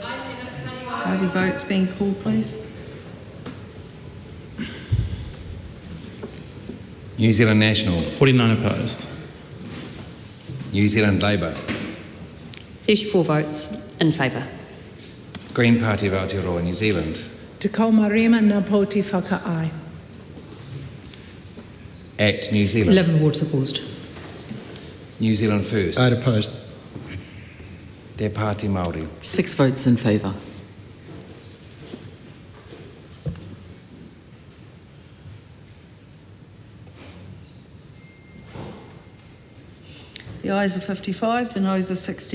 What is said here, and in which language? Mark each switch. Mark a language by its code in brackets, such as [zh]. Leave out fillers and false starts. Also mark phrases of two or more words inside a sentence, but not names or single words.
[en] Party votes being called, please. New Zealand National. 49 opposed. New Zealand Labour. 34 votes in favour. Green Party of Aotearoa, New Zealand. [mi] Te kau marima ngā pōti whakaai. [en] Act New Zealand. 11 votes opposed. New Zealand First. I'd opposed. Te Pāti Māori. 6 votes in favour. The ayes are 55, the noes are 68.